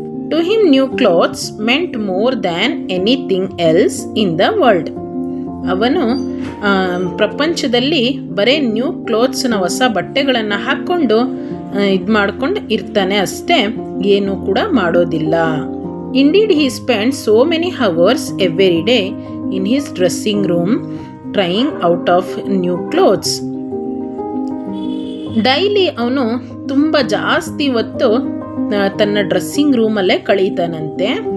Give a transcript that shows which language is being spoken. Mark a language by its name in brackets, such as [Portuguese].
[English] To him new clothes meant more than anything else in the world. [Kannada] ಅವನು ಪ್ರಪಂಚದಲ್ಲಿ ಬರೀ new ಕ್ಲೋತ್ಸ್ನ ಹೊಸ ಬಟ್ಟೆಗಳನ್ನು ಹಾಕ್ಕೊಂಡು ಇದು ಮಾಡ್ಕೊಂಡು ಇರ್ತಾನೆ ಅಷ್ಟೇ, ಏನೂ ಕೂಡ ಮಾಡೋದಿಲ್ಲ. [English] Indeed, he spent so many hours every day in his dressing room trying out of new clothes. [Kannada] Daily ಅವನು ತುಂಬ ಜಾಸ್ತಿ ಹೊತ್ತು ತನ್ನ ಡ್ರೆಸ್ಸಿಂಗ್ ರೂಮಲ್ಲೇ ಕಳೀತಾನಂತೆ.